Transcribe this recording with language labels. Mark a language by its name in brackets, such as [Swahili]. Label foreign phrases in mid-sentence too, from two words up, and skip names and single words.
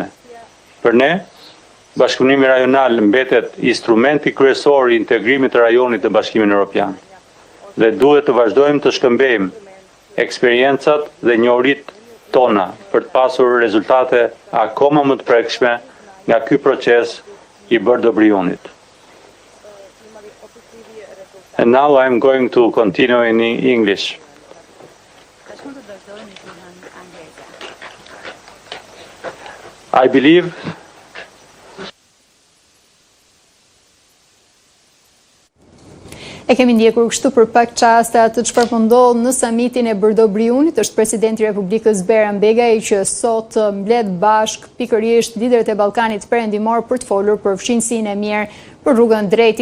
[Albanian] Për ne, bashkëpunimi rajonal mbetet instrumenti kryesor i integrimit të rajonit në Bashkimin Evropian dhe duhet të vazhdojmë të shkëmbejmë eksperiencat dhe njohuritë tona për të pasur rezultate akoma më të prekshme nga ky proces i Bërdo-Briunit. [English] And now I'm going to continue in English. I believe [Albanian] E kemi ndjekur kështu për pak çaste atë çfarë po ndodh në samitin e Bërdo-Briunit. Është presidenti i Republikës Bayram Begaj që sot mbledh bashk pikërisht liderët e Ballkanit Perëndimor për të folur për fqinjësinë e mirë, për rrugën drejt